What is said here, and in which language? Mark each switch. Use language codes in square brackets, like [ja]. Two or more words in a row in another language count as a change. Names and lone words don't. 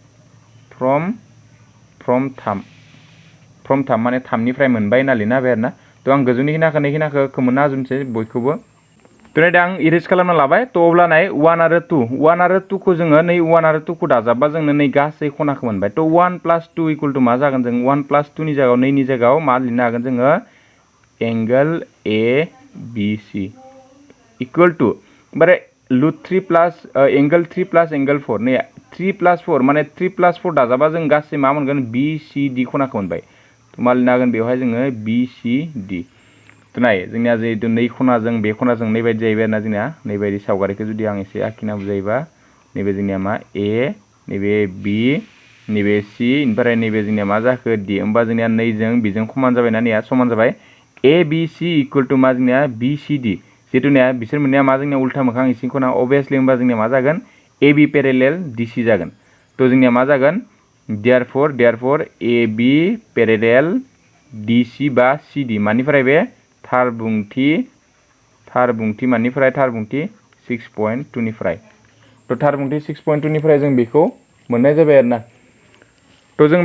[brx] 3 माने 3 निफ्राय मोनबाय होनना लिरना होबाय आरोना तो आं गोजौनि खिनाखौ खोमोनना होजोबनोसै बयखौबो तो नाय दा आं इरेज खालामना लाबाय तो अब्ला नाय 1 आरो 2 खौ जोङो नै 1 आरो 2 खौ दाजाबबा जोंनो नै गासै खनाखौ मोनबाय तो 1 [en] plus 2 equal to [brx] मा जागोन जों 1 प्लास 2 नि जायगायाव 2 नि जायगायाव मा लिरनो हागोन जोङो एंगल ABC [en] equal to [brx] ओमफ्राय लुट 3 [en] plus angle 3 plus angle 4 [brx] नै 3 प्लास 4 माने 3 प्लास 4 दाजाबा जों गासै मा मोनगोन BCD खनाखौ मोनबाय तो मा लिरनो हागोन बेवहाय जोङो BCD तो नाय जोंनिया जिहेतु नै खनाजों बे खनाजों नैबायदि जाहैबाय आरोना जोंनिया नैबायदि सावगारिखौ जुदि आं एसे आखिना बुजायोबा नैबे जोंनिया मा A नैबे B नैबे C ओमफ्राय नैबे जोंनिया मा जाखो D होमबा जोंनिया नैजों बेजों समान जाबायना नैया समान जाबाय ABC [en] equal to [brx] मा जोंनिया BCD जिहेतु नाया बिसोर मोननाया मा जोंनिया उल्था मोखां इसिं खना अबियासलि होमबा जोंनिया मा जागोन AB पेरेलेल DC जागोन तो जोंनिया मा जागोन देयारफोर AB पेरेलेल DC बा CD मानिफ्राय बे थार बुंथि मानिफ्राय थार बुंथि 6.2 निफ्राय तो थार बुंथि 6.2 निफ्राय जों बेखौ मोननाय जाबाय आरोना तो जों